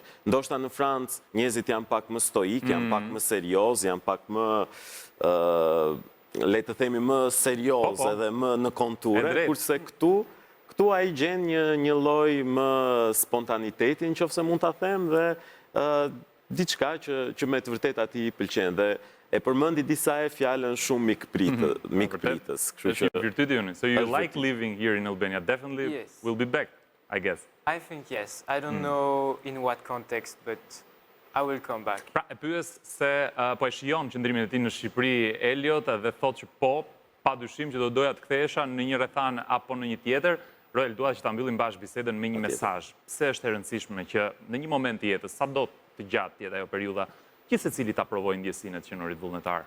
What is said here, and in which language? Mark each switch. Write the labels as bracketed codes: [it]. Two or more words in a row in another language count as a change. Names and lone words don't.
[sq] Ndoshta në Francë njerëzit janë pak më stoik, janë pak më serioz, janë pak më le të themi më serioz edhe më në konture, kurse këtu ai gjen një lloj më spontaniteti, nëse mund ta them, dhe diçka që me të vërtet atij i pëlqen dhe e përmendi disa fjalën shumë mikpritës. Kështu që virtyti joni. [en] So you like living here in Albania? Definitely will be back, I guess. I think yes. I don't know in what context, but I will come back. [sq] Pra, e pyes se po e shijon qëndrimin e tij në Shqipëri Eliot dhe thotë që po, padyshim që do doja të kthehesha në një rrethan apo në një tjetër. Roel, dua që ta mbyllim bashkë bisedën me një mesazh. Pse është e rëndësishme që në një moment të jetës, sado të gjatë jetë ajo periudha, që secili ta provojë ndjesinë e qenurit vullnetar?